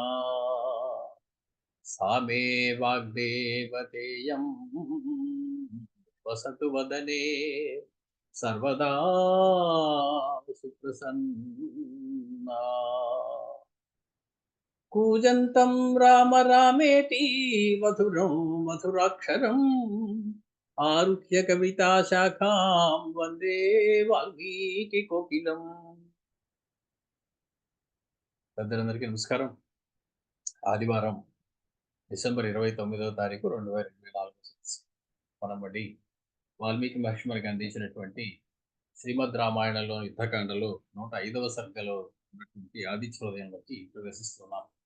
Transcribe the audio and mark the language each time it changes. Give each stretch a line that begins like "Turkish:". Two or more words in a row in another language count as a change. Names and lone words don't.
Sanskrit: सा मे वाग्देवतेयं वसतु वदने सर्वदा सुप्रसन्ना। कूजन्तं राम रामेति मधुरं मधुराक्षरम् आरुह्य कविताशाखां वन्दे वाल्मीकिकोकिलम्।
Telugu: పెద్దలందరికీ నమస్కారం. ఆదివారం డిసెంబర్ 29వ తారీఖు 2024 మనం మళ్ళీ వాల్మీకి మహర్షి మనకు అందించినటువంటి శ్రీమద్ రామాయణంలోని యుద్ధకాండలో 105వ సర్గలో ఉన్నటువంటి ఆదిత్యోదయంలోకి ప్రవేశిస్తున్నాం.